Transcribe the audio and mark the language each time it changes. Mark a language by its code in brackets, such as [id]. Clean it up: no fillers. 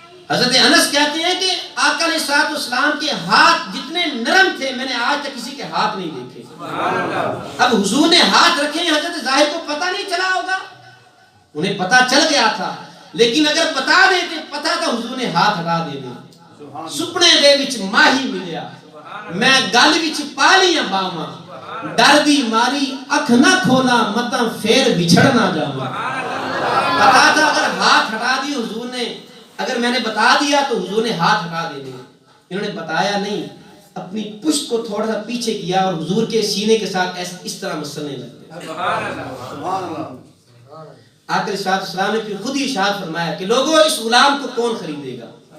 [ur] حضرت انس کہتے ہیں کہ آقا علیہ الصلوۃ والسلام کے ہاتھ جتنے نرم تھے میں نے آج تک کسی کے ہاتھ نہیں دیکھے. اب حضور نے ہاتھ رکھے ہیں, حضرت ظاہر کو پتہ نہیں چلا ہوگا, انہیں پتہ چل گیا تھا, لیکن اگر بتا دیتے پتہ تھا حضور نے ہاتھ ہٹا دینے. [pa] سپنے دے وچ ماہی ملیا, میں گل وچ پا لیاں باواں, ڈر دی ماری اکھ نہ کھولا متاں پھر بچھڑ نہ جاواں. [ur] پتا تھا اگر ہاتھ ہٹا دی حضور نے, اگر میں نے بتا دیا تو حضور نے ہاتھ ہٹا دینے. انہوں نے بتایا نہیں, اپنی پشت کو تھوڑا سا پیچھے کیا اور حضور کے سینے کے ساتھ اس طرح مسلنے لگے. آقا علیہ السلام نے پھر خود ہی ارشاد فرمایا کہ لوگوں اس غلام کو کون خریدے گا.